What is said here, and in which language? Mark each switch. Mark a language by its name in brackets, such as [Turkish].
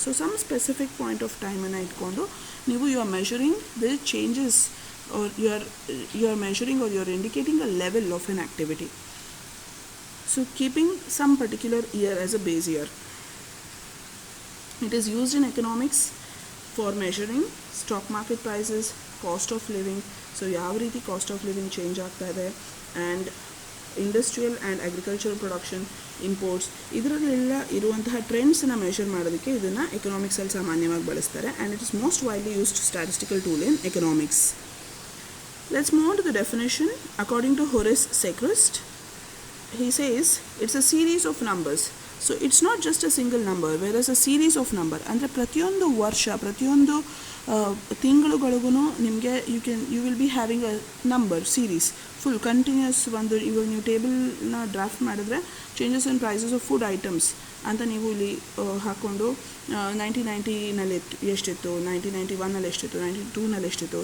[English] so some specific point of ಟೈಮನ್ನು [Kannada] ಇಟ್ಕೊಂಡು ನೀವು [English] You are measuring the changes or you are measuring or you are indicating a level of an activity. So keeping some particular year as a base year. It is used in economics for measuring stock market prices, cost of living. [Kannada] So ಯಾವ ರೀತಿ cost of living change ಆಗ್ತಾ ಇದೆ, [English] and industrial and agricultural production, [Kannada] imports, ಇದರಲ್ಲೆಲ್ಲ ಇರುವಂತಹ ಟ್ರೆಂಡ್ಸನ್ನು measure ಮಾಡೋದಕ್ಕೆ ಇದನ್ನು ಎಕನಾಮಿಕ್ಸಲ್ಲಿ ಸಾಮಾನ್ಯವಾಗಿ ಬಳಸ್ತಾರೆ. [English] And it is most widely used statistical tool in economics. Let's move on to the definition. According to Horace Secrist, he says it's a series of numbers. So it's not just a single number, whereas a series of number. [Kannada] ಅಂದರೆ ಪ್ರತಿಯೊಂದು ವರ್ಷ, ಪ್ರತಿಯೊಂದು ತಿಂಗಳುಗಳಿಗೂ ನಿಮಗೆ [English] You will be having a number series full continues. [Kannada] ಒಂದು ಇವಾಗ ನೀವು ಟೇಬಲ್ನ draft ಮಾಡಿದ್ರೆ [English] changes in prices of food items [Kannada] ಅಂತ ನೀವು ಇಲ್ಲಿ ಹಾಕ್ಕೊಂಡು 1990ನಲ್ಲಿ ಎಷ್ಟಿತ್ತು, 1991ನಲ್ಲಿ ಎಷ್ಟಿತ್ತು, 92ನಲ್ಲಿ ಎಷ್ಟಿತ್ತು.